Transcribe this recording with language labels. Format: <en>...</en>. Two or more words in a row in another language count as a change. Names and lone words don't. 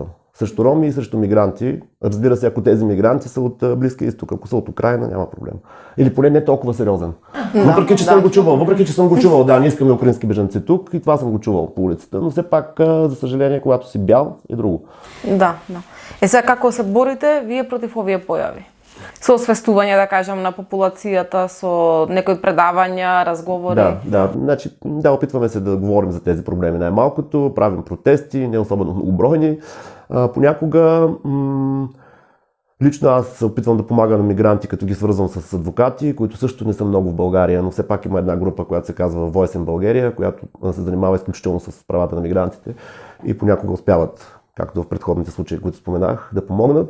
<bg>Срещу роми и срещу мигранти. Разбира се, ако тези мигранти са от Близкия изток, ако са от Украина, няма проблем. Или поне не толкова сериозен. Въпреки, че съм го чувал, да, не искаме украински бежанци тук и това съм го чувал по улицата, но все пак, за съжаление, когато си бял, е друго. Да.</bg> <mk>Сега како се борите вие против овие појави? Со освестување, да кажем, на популацијата, со некои предавања, разговори?</mk> <bg>Значи, опитваме се да говорим за тези проблеми най-малкото, правим протести, не особено многобройни. Понякога, лично аз се опитвам да помагам на мигранти, като ги свързвам с адвокати, които също не са много в България, но все пак има една група, която се казва Voice in България, която се занимава изключително с правата на мигрантите и понякога успяват, както в предходните случаи, които споменах, да помогнат.</bg>